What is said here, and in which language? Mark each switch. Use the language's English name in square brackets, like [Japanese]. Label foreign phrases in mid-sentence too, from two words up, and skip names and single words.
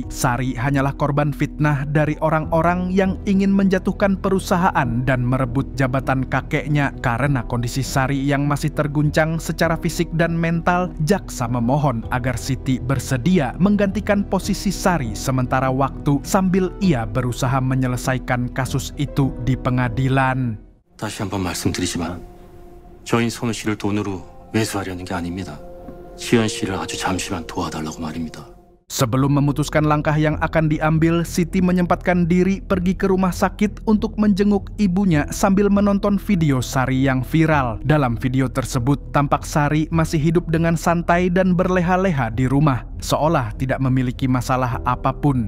[Indonesian] Sari hanyalah korban fitnah dari orang-orang yang ingin menjatuhkan perusahaan dan merebut jabatan kakeknya. Karena kondisi Sari yang masih terguncang secara fisik dan mental, jaksa memohon agar Siti bersedia menggantikan posisi Sari sementara waktu sambil ia berusaha menyelesaikan kasus itu di pengadilan. [Korean] 다시 한번 말씀드리지만 저희 선우 씨를 돈으로 매수하려는 게 아닙니다. 지연 씨를 아주 잠시만 도와달라고 말입니다. [Indonesian] Sebelum memutuskan langkah yang akan diambil, Siti menyempatkan diri pergi ke rumah sakit untuk menjenguk ibunya sambil menonton video Sari yang viral. Dalam video tersebut, tampak Sari masih hidup dengan santai dan berleha-leha di rumah, seolah tidak memiliki masalah apapun.